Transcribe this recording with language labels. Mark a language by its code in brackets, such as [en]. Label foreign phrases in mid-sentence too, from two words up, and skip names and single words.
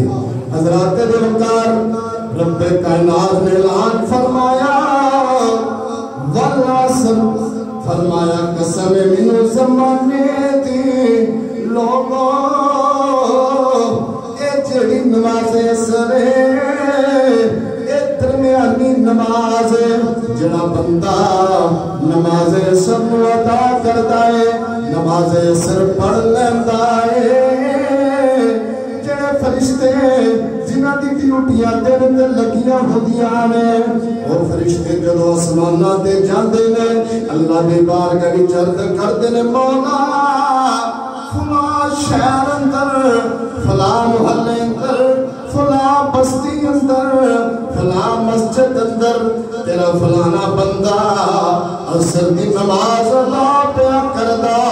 [pa] حضرات ذوالفقار رب کائنات نے اعلان فرمایا والعصر، فرمایا قسم منو زمانے دی لوگوں، اے جڑی نماز عصر اے درمیانی نماز، جڑا بندہ نماز عصر ادا کردا ہے، نماز عصر پڑھ لیندا ہے، فرشتے جنہاں دی ڈیوٹیاں دن تے لگیاں ہوندیاں نے وہ فرشتے جدوں آسماناں تے جاندے نے اللہ دی بارگاہ وچ عرض کردے نے مولا فلاں شہر اندر فلاں محلے اندر فلاں بستی اندر فلاں مسجد اندر تیرا فلانا بندہ عصر دی نماز ادا پیا کردا